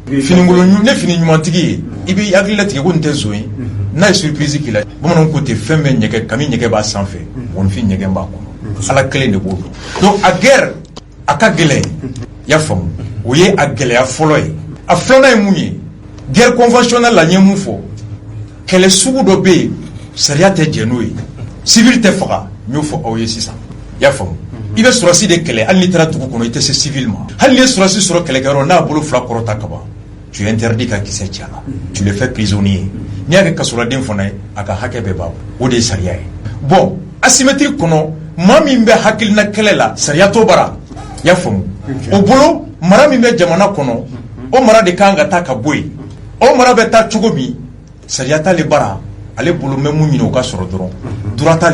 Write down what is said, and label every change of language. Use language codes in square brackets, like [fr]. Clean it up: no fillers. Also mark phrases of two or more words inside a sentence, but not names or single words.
[bm] ne fini ɲumantigi ye i bɛ hakili latigɛ ko nin tɛ zon ye n'a ye surprise k'i la bamananw ko ten fɛn bɛ ɲɛgɛn kami ɲɛgɛn b'a sanfɛ mɔgɔninfin ɲɛgɛn b'a kɔnɔ ala kelen de b'o dɔn donc a guerre a ka gɛlɛn i y'a faamu o ye a gɛlɛya fɔlɔ ye a filanan ye mun ye [fr] guerre conventionnelle [bm] la n ye mun fɔ kɛlɛ sugu dɔ bɛ yen sariya tɛ jɛ n'o ye civil tɛ faga n y'o fɔ aw ye sisan i y'a faamu i bɛ sɔrɔsi de kɛlɛ hali n'i taara dugu kɔnɔ i tɛ se civil ma hali n'i ye sɔrɔsi sɔrɔ kɛlɛkɛyɔrɔ n'a bolo fila kɔrɔta ka ban [fr] tu es interdit [bm] ka kisɛ ci a la [fr] tu le fais prisonnier [bm] n'i y'a kɛ kasoladen fana ye a ka hakɛ bɛɛ b'a o de ye sariya ye bon asymétrique kɔnɔ maa min bɛ hakilina kɛlɛ la sariya t'o bara i y'a faamu o bolo mara min bɛ jamana kɔnɔ o mara de kan ka taa ka bɔ yen o mara bɛ taa cogo min sariya t'ale bara ale bolo mɛ mun ɲini o ka sɔrɔ dɔrɔn droit t'ale